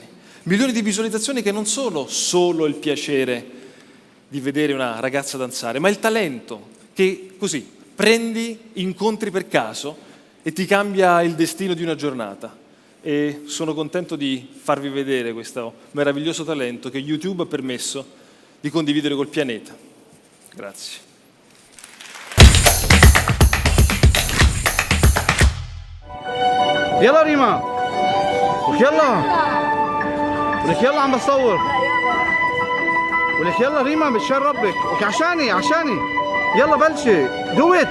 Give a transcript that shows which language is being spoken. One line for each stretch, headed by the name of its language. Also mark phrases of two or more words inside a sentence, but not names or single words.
Italian: Milioni di visualizzazioni che non sono solo il piacere di vedere una ragazza danzare, ma il talento che così prendi, incontri per caso e ti cambia il destino di una giornata. E sono contento di farvi vedere questo meraviglioso talento che YouTube ha permesso di condividere col pianeta. Grazie.
Arabic: يلا ريما يلا عم بصور ولك يلا ريما بشان ربك. ولك عشاني يلا بلشي دويت.